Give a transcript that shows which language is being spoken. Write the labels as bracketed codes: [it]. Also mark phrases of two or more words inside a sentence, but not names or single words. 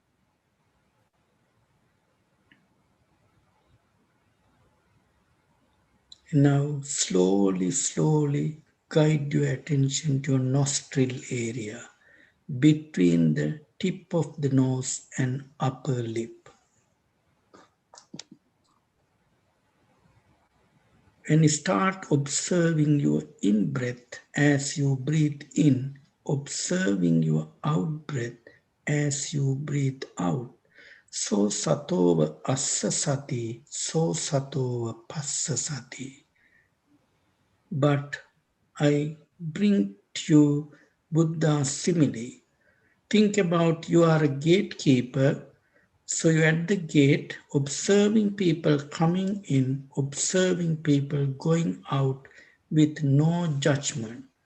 [en] Now slowly guide your attention to your nostril area between the tip of the nose and upper lip. And start observing your in-breath as you breathe in, observing your out-breath as you breathe out. [pi] So satova assa sati, so satova passa sati. [en] But I bring to you Buddha's simile. Think about you are a gatekeeper. So you're at the gate, observing people coming in, observing people going out with no judgment.